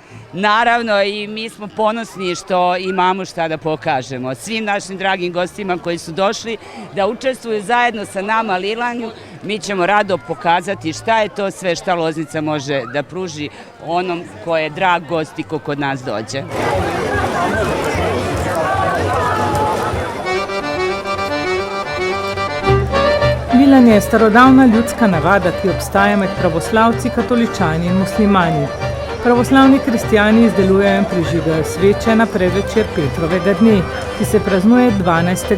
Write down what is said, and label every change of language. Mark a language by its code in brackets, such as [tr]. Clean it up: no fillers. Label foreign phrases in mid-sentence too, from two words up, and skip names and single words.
[sr] Naravno, i mi smo ponosni što imamo šta da pokažemo. Svim našim dragim gostima koji su došli da učestvuju zajedno sa nama lilanju, mi ćemo rado pokazati šta je to sve šta Loznica može da pruži onom ko je drag gost i ko kod nas dođe. [sl] Lilanje je starodavna ljudska navada, ki obstaja med pravoslavci, katoličani in muslimani. Pravoslavni kristjani izdelujejo in prižigajo sveče na predvečer Petrovega dne, ki se praznuje 12.